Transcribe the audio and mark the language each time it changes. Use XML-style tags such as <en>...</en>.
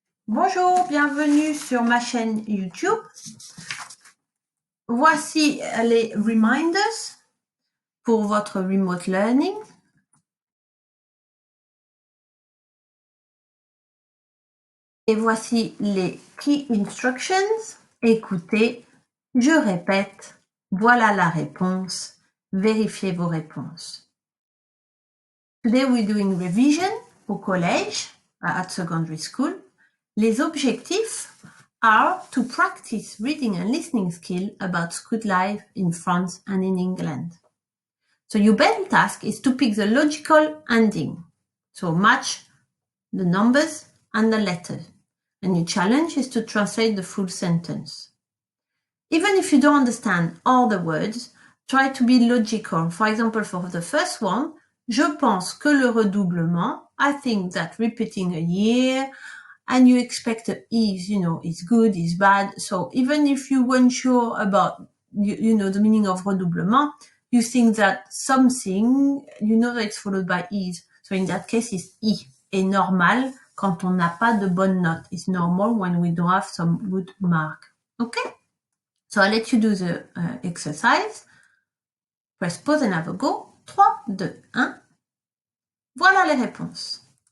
<fr>Bonjour, bienvenue sur ma chaîne YouTube. Voici les</fr> <en>reminders</en> <fr>pour votre</fr> <en>remote learning.</en> <fr>Et voici les</fr> <en>key instructions.</en> <fr>Écoutez, je répète, voilà la réponse. Vérifiez vos réponses.</fr> <en>Today we're doing revision</en> <fr>au collège,</fr> <en>at secondary school.</en> <fr>Les objectifs</fr> <en>are to practice reading and listening skill about school life in France and in England. So your main task is to pick the logical ending. So match the numbers and the letters. And your challenge is to translate the full sentence. Even if you don't understand all the words, try to be logical. For example, for the first one,</en> <fr>je pense que le redoublement,</fr> <en>I think that repeating a year, and you expect is, is good, is bad. So even if you weren't sure about, the meaning of redoublement, you think that something, that it's followed by is. So in that case, it's I.</en> <fr>Et normal quand on n'a pas de bonne note.</fr> <en>It's normal when we don't have some good mark. Okay? So I'll let you do the exercise. Press pause and have a go.</en> <fr>3, 2, 1. Voilà les réponses.</fr>